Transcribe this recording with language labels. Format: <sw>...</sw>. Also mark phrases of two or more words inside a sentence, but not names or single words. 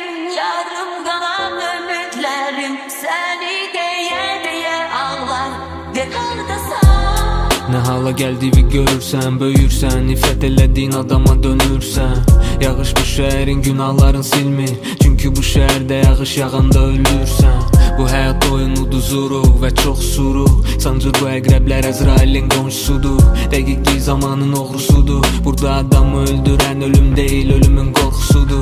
<tr>Yarım kalan ümitlerim seni diye ağlar.</tr> <az>Ne hardasın. Ne hala geldiğini görürsən, böyürsən, nifrət elədiyin adama dönürsən. Yağış bu şəhərin günahların silmir. Çünki bu şəhərdə yağış yağanda ölürsən. Bu həyat oyunudur zuruq və çox suruq. Sancır bu əqrəblər Əzrailin qonşusudur. Dəqiqlik zamanın oğrusudur. Burada adamı öldürən ölüm deyil, ölümün qorxusudur.</az>